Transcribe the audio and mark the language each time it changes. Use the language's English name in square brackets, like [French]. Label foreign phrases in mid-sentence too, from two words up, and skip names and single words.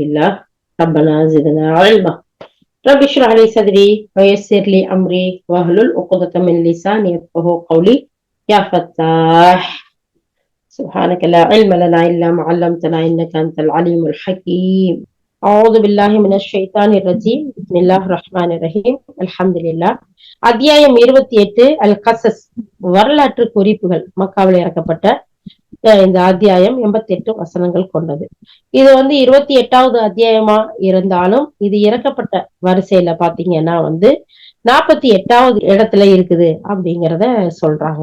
[Arabic] الله ربنا زدنا علما رب اشرح لي صدري ويسر لي أمري واحلل عقدة من لساني يفقهوا قولي يا فتاح سبحانك لا علم لنا إلا ما علمتنا إنك أنت العليم الحكيم أعوذ بالله من الشيطان الرجيم بسم الله الرحمن الرحيم الحمد لله [Tamil] அத்தியாயம் 28 அல் கசஸ் வரலாற்று குறிப்புகள். மக்காவில் இறக்கப்பட்ட இந்த அத்தியாயம் 88 வசனங்கள் கொண்டது. இது 28வது அத்தியாயமா இருந்தாலும் இது இறக்கப்பட்ட வரிசையில பாத்தீங்கன்னா 48வது இடத்துல இருக்குது அப்படிங்கிறத சொல்றாங்க.